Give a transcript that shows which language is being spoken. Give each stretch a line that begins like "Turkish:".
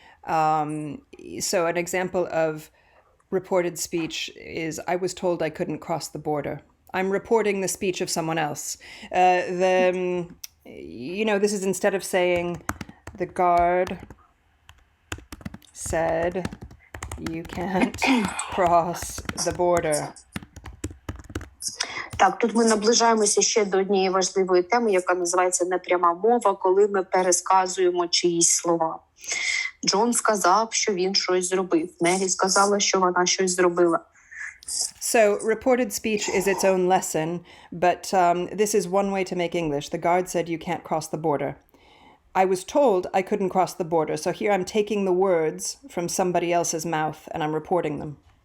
English: So an example of reported speech is, I was told I couldn't cross the border. I'm reporting the speech of someone else. This is instead of saying, the guard said you can't cross the border.
Ukrainian: Так, тут ми наближаємося ще до однієї важливої теми, яка називається непряма мова, коли ми пересказуємо чиїсь слова. Джон сказав, що він щось зробив. Мері сказала, що вона щось зробила.
English: So reported speech is its own lesson, but this is one way to make English. The guard said you can't cross the border. I was told I couldn't cross the border, so here I'm taking the words from somebody else's mouth and I'm reporting them.